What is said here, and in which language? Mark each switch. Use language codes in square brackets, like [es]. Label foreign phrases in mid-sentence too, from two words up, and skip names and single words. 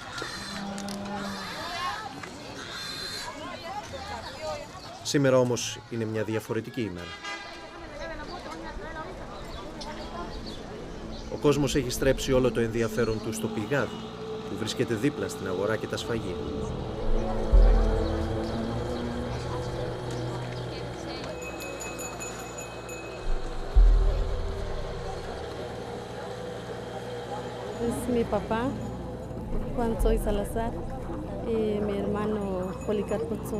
[el] Σήμερα όμως είναι μια διαφορετική ημέρα. Ο κόσμος έχει στρέψει όλο το ενδιαφέρον του στο πηγάδι που βρίσκεται δίπλα στην αγορά και τα σφαγεία. [es] Es mi papá, Juan Soy Salazar, y mi hermano Policarpo Soy.